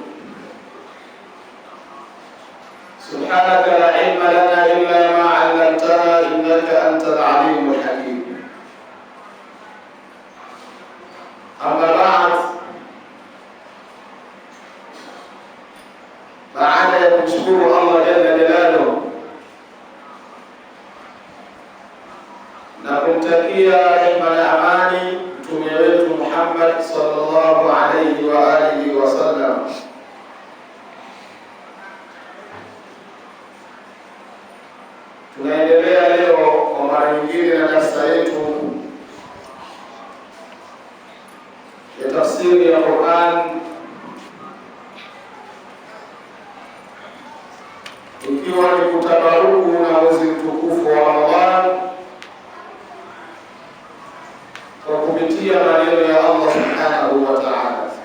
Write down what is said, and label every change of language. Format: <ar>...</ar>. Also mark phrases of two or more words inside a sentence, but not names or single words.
<ar>سبحانك لا علم لنا إلا ما علمتنا إنك أنت العليم الحكيم. أما بعد أن نشكر الله جل جلاله</ar> <sw>na kumtakia rehema na amani mtume wetu</sw> <ar>Muhammad صلى الله عليه وعلى آله وسلم.</ar> <sw>Tunaendelea leo kwa mara nyingine na darasa yetu ya tafsiri ya Qur'an, ikiwa ni kutabaruku na mwezi mtukufu wa Ramadhan kwa kupitia maneno ya</sw> <ar>الله سبحانه وتعالى.</ar>